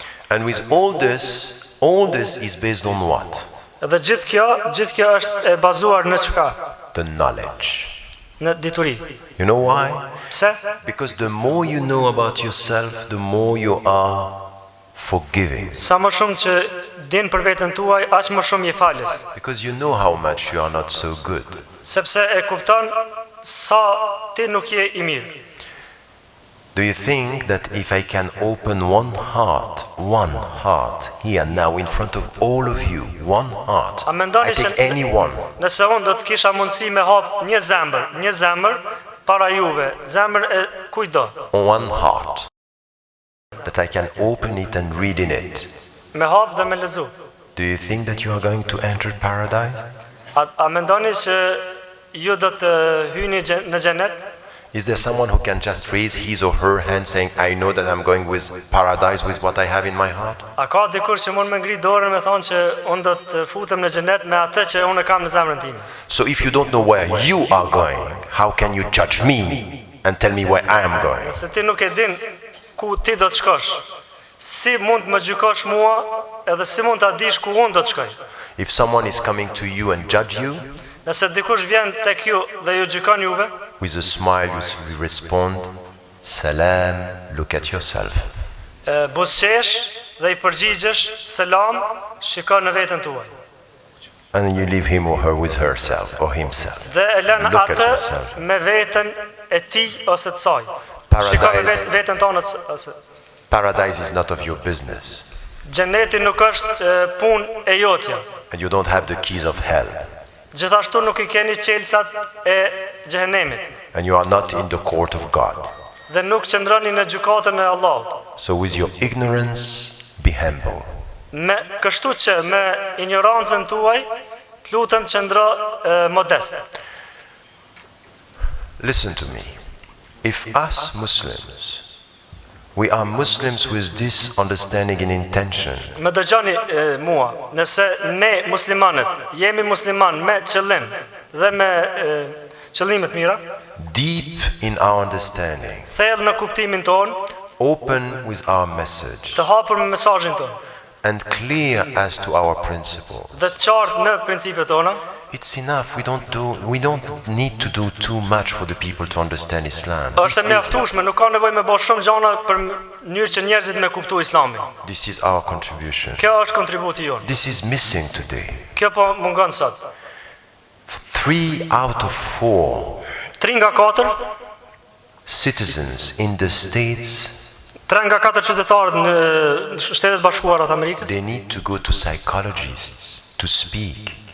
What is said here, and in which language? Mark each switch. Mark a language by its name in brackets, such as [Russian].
[English] And with all this is based on what? [Albanian] Dhe gjithë kjo është e bazuar në çka? [English] The knowledge. [Albanian] Në dituri. [English] You know why? [Albanian] Pse? [English] Because the more you know about yourself, the more you are forgiving. [Albanian] Sa më shumë që din për veten tuaj, aq më shumë je falës. [English] Because you know how much you are not so good. [Albanian] Sepse e kupton sa ti nuk je I mirë. [English] Do you think that if I can open one heart here now in front of all of you, one heart, [Albanian] A mendoni [English] I [Albanian] se [English] take anyone, [Albanian] nëse unë do të kisha mundësi me hap një zemër para juve, zemër e kujdo, [English] one heart, that I can open it and read in it, [Albanian] me hap dhe me lexu. [English] do you think that you are going to enter paradise? [Albanian] A mendoni se ju do të hyni në xhenet? [English] Is there someone who can just raise his or her hand saying, I know that I'm going with paradise with what I have in my heart? [Albanian] A ka dikur që mund me ngri dorën me thonë që unë do të futem në xhenet me atë që unë kam në zemrën time? [English] So if you don't know where you are going, how can you judge me and tell me where I am going? [Albanian] Nëse ti nuk e din ku ti do të shkosh, si mund të më gjykosh mua, edhe si mund ta dish ku unë do të shkoj? [English] If someone is coming to you and judge you, [Albanian] Nëse dikush vjen tek ju dhe ju gjykon juve, [English] with a smile you respond, Salam, look at yourself. [Albanian] buzëqesh dhe I përgjigjesh, selam, shiko në veten tuaj. [English] And you leave him or her with herself or himself. [Albanian] Dhe e lën [English] Look at [Albanian] atë [English] yourself. [Albanian] me veten e tij ose të saj. [English] Paradise. [Albanian] Shiko me veten tonë ose [English] Paradise is not of your business. [Albanian] xheneti nuk është punë e jotja. [English] And you don't have the keys of hell. [Albanian] Gjithashtu nuk I keni çelësat e xhehenemit [English] And you are not in the court of God. [Albanian] dhe nuk qëndroni në gjykatën e Allahut. [English] So with your ignorance, be humble. [Albanian] Kështu që me ignorancën tuaj, të lutem qëndro modest. [English] Listen to me. If us Muslims, we are Muslims with this understanding and intention, [Albanian] Më dëgjoni mua, nëse ne muslimanët jemi musliman me qëllim dhe me qëllime të mira, [English] deep in our understanding, [Albanian] thellë në kuptimin ton, [English] open with our message, [Albanian] të hapur me mesazhin ton, [English] and clear as to our principle, [Albanian] dhe të qartë në principet tona, [English] it's enough. We don't need to do too much for the people to understand Islam. [Albanian] është e mjaftueshme, nuk ka nevojë me bëj shumë gjëra për mënyrë që njerëzit me kuptu Islamin. [English] This is our contribution. [Albanian] Kjo është kontributi jon. [English] This is missing today. [Albanian] Kjo po mungon sot. [English] 3 out of 4 [Albanian] 3 nga 4, [English] citizens in the States, [Albanian] 3 nga 4 qytetarët në Shtetet Bashkuara të Amerikës [English] they need to go to psychologists to speak.